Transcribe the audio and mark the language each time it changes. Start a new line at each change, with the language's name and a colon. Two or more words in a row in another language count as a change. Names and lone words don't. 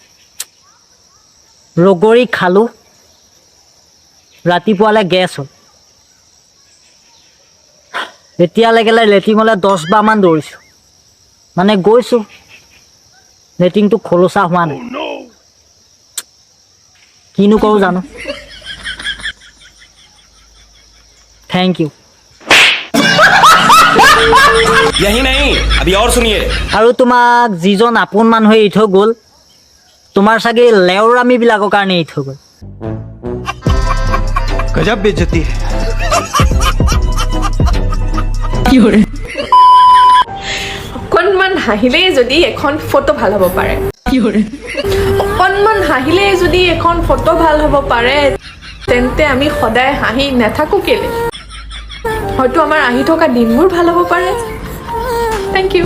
Assamese: ৰগৰি খালোঁ ৰাতিপুৱালৈ গেছ হ'ল এতিয়ালৈকে লেট্ৰিনলৈ 10 বাৰমান দৌৰিছোঁ মানে গৈছোঁ লেট্ৰিনটো খোলোচা হোৱা নাই কিনো কৰোঁ জানো
English: thank you
Hindi: यही नहीं अभी और सुनिए
Assamese: আৰু তোমাক যিজন আপোন মানুহে এৰি থৈ গ'ল তোমাৰ চাগে লেওৰামিবিলাকৰ কাৰণে এৰি থৈ গ'ল
Hindi: गजब बेइज्जती है
Assamese: অকণমান হাঁহিলেই যদি এখন ফটো ভাল হ'ব পাৰে অকণমান হাঁহিলেই যদি এখন ফটো ভাল হ'ব পাৰে তেন্তে আমি সদায় হাঁহি নাথাকো কেলে হয়তো আমাৰ আহি থকা দিনবোৰ ভাল হ'ব পাৰে
English: thank you